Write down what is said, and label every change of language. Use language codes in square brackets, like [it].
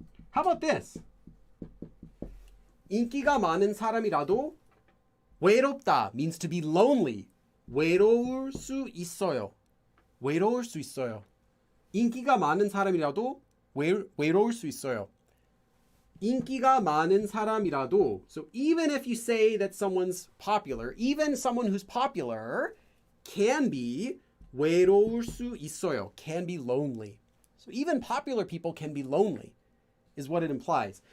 [en] How about this? [ko] 인기가 많은 사람이라도 [en] 외롭다 means to be lonely. [ko] 외로울 수 있어요. 외로울 수 있어요. 인기가 많은 사람이라도 외로울 수 있어요. 인기가 많은 사람이라도, [en] so even if you say that someone's popular, even someone who's popular can be [ko] 외로울 수 있어요. [en] Can be lonely. So even popular people can be lonely is what it implies.